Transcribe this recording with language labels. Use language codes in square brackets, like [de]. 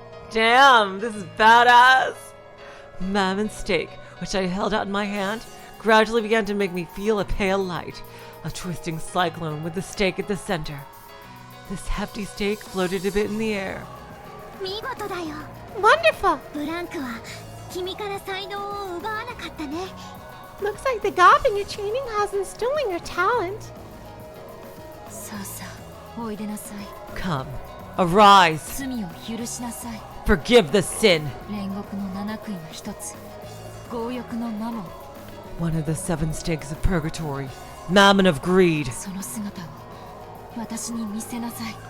[en] Damn, this is badass! Mammon's stake, which I held out in my hand, gradually began to make me feel a pale light, a twisting cyclone with the stake at the center. This hefty stake floated a bit in the air. [ja] 見事だよ。 [en] Wonderful. [ja] ブランクは君から才能を奪わなかったね。 [en] Looks like the god in your training hasn't stolen your talent. [ja] さあさあ、おいでなさい。 [en] Come, arise! [ja] 罪を許しなさい。 [en] Forgive the sin! [ja] 煉獄の七悔いが一つ。強欲のマモン。 [en] One of the 7 stakes of purgatory. Mammon of greed. [ja] その姿を私に見せなさい。